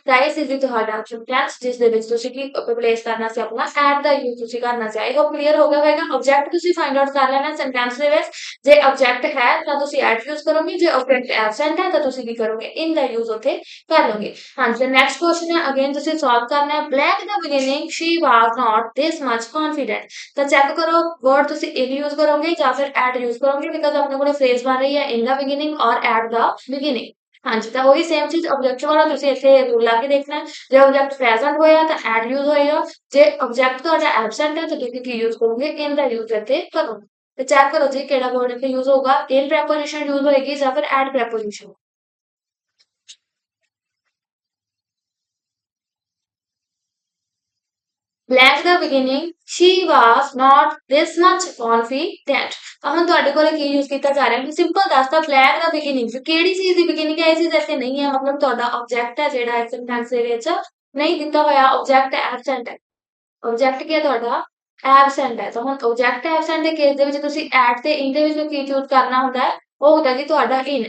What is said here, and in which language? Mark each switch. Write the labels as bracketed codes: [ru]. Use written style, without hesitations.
[pa] Rice is ਤੁਹਾਡਾ sentence ਜਿਸ ਦੇ ਵਿੱਚ ਤੁਸੀਂ ਕੀ ਰਿਪਲੇਸ ਕਰਨਾ ਸੀ, ਆਪਣਾ at ਦਾ ਯੂਜ਼ ਤੁਸੀਂ ਕਰਨਾ ਸੀ। ਆਈ ਹੋਪ ਕਲੀਅਰ ਹੋ ਗਿਆ ਹੋਵੇਗਾ। ਆਬਜੈਕਟ ਤੁਸੀਂ ਫਾਈਂਡ ਆਊਟ ਕਰ ਲੈਣਾ ਸੈਂਟੈਂਸ ਦੇ ਵਿੱਚ, ਜੇ ਆਬਜੈਕਟ ਹੈ ਤਾਂ ਤੁਸੀਂ at ਯੂਜ਼ ਕਰੋਗੇ, ਜੇ ਆਬਜੈਕਟ ਐਬਸੈਂਟ ਹੈ ਤਾਂ ਤੁਸੀਂ ਕੀ ਕਰੋਗੇ, in ਦਾ ਯੂਜ਼ ਉੱਥੇ ਕਰ ਲਓਗੇ। ਹਾਂਜੀ, ਨੈਕਸਟ ਕੁਐਸਚਨ ਹੈ, ਅਗੇਨ ਤੁਸੀਂ ਸੋਲਵ ਕਰਨਾ ਹੈ। [en] Blank ਦਾ beginning she was not this much confident। [pa] ਤਾਂ ਚੈੱਕ ਕਰੋ, ਵਰਡ ਤੁਸੀਂ in ਯੂਜ਼ ਕਰੋਗੇ ਜਾਂ ਫਿਰ at ਯੂਜ਼ ਕਰੋਗੇ, ਬਿਕਾਜ਼ ਆਪਣੇ ਕੋਲ ਫਰੇਜ਼ ਬਣ ਰਹੀ ਹੈ in ਦਾ ਬਿਗਿਨਿੰਗ ਔਰ at ਦਾ ਬਿਗਿਨਿੰਗ। ਹਾਂਜੀ, ਤਾਂ ਉਹੀ ਸੇਮ ਚੀਜ਼ ਆਬਜੈਕਟ ਵਾਲਾ ਤੁਸੀਂ ਇੱਥੇ ਰੂਲ ਲਾ ਕੇ ਦੇਖਣਾ ਹੈ। ਜੇ ਆਬਜੈਕਟ ਪ੍ਰੈਜ਼ੈਂਟ ਹੋਇਆ ਤਾਂ ਐਡ ਯੂਜ਼ ਹੋਏਗਾ, ਜੇ ਆਬਜੈਕਟ ਤੁਹਾਡਾ ਐਬਸੈਂਟ ਹੈ ਤਾਂ ਤੁਸੀਂ ਕੀ ਯੂਜ਼ ਕਰੋਗੇ, ਇਨ ਦਾ ਯੂਜ਼ ਇੱਥੇ ਕਰੋਗੇ। ਤੇ ਚੈੱਕ ਕਰੋ ਜੀ ਕਿਹੜਾ ਵਰਡ ਇੱਥੇ ਯੂਜ਼ ਹੋਊਗਾ, ਇਨ ਪ੍ਰੈਪੋਜੀਸ਼ਨ ਯੂਜ਼ ਹੋਏਗੀ ਜਾਂ ਫਿਰ add preposition. [en] Blank ਦਾ beginning she was not this much confident। [pa] ਹੁਣ ਤੁਹਾਡੇ ਕੋਲ ਕੀ ਯੂਜ਼ ਕੀਤਾ ਜਾ ਰਿਹਾ ਹੈ, ਸਿੰਪਲ ਦੱਸਦਾ ਬਲੈਕ ਦਾ ਬਿਗਿਨਿੰਗ ਕਿਹੜੀ ਚੀਜ਼ ਦੀ ਬਿਗਿਨਿੰਗ ਹੈ, ਇਹ ਚੀਜ਼ ਇੱਥੇ ਨਹੀਂ ਹੈ, ਮਤਲਬ ਤੁਹਾਡਾ ਆਬਜੈਕਟ ਹੈ ਜਿਹੜਾ ਇਸ ਸੈਂਟੈਂਸ ਦੇ ਵਿੱਚ ਨਹੀਂ ਦਿੱਤਾ ਹੋਇਆ, ਆਬਜੈਕਟ ਐਬਸੈਂਟ ਹੈ। ਆਬਜੈਕਟ ਕੀ ਹੈ ਤੁਹਾਡਾ, ਐਬਸੈਂਟ ਹੈ। ਤਾਂ ਹੁਣ ਆਬਜੈਕਟ ਐਬਸੈਂਟ ਦੇ ਕੇਸ ਦੇ ਵਿੱਚ ਤੁਸੀਂ ਐਟ ਤੇ ਇਨ ਦੇ ਵਿੱਚ ਕੀ ਚੂਜ਼ ਕਰਨਾ ਹੁੰਦਾ ਹੈ, ਉਹ ਹੁੰਦਾ ਜੀ ਤੁਹਾਡਾ ਇਨ।